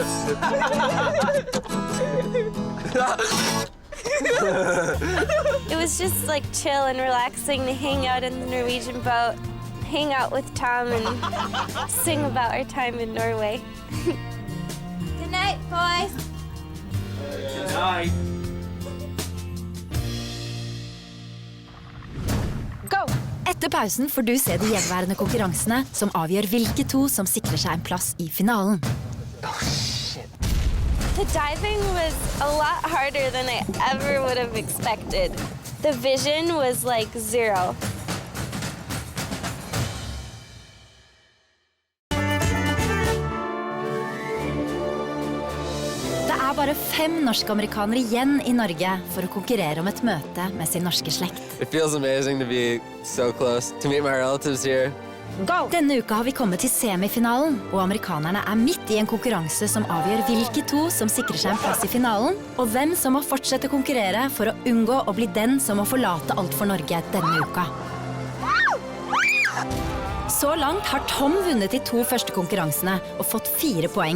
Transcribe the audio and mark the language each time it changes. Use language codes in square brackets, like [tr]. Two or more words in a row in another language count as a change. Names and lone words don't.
[en] It was just like chill and relaxing to hang out in the Norwegian boat, hang out with Tom and sing about our time in Norway. Good night, boys. Good night. Go! [no] Etter pausen får du se de gjenværende konkurransene som avgjør hvilke to som sikrer seg en plass i finalen. [en] The diving was a lot harder than I ever would have expected. The vision was like zero. [no] Det er bare 5 norsk-amerikanere igjen i Norge for å konkurrere om et møte med sin norske slekt. [en] It feels amazing to be so close, to meet my relatives here. Go! [no] Denne uka har vi kommet til semifinalen, og amerikanerne er midt i en konkurranse som avgjør hvilke to som sikrer seg en plass i finalen, og hvem som må fortsette å konkurrere for å unngå å bli den som må forlate alt for Norge denne uka. Så langt har Tom vunnet de 2 første konkurransene og fått 4 poeng.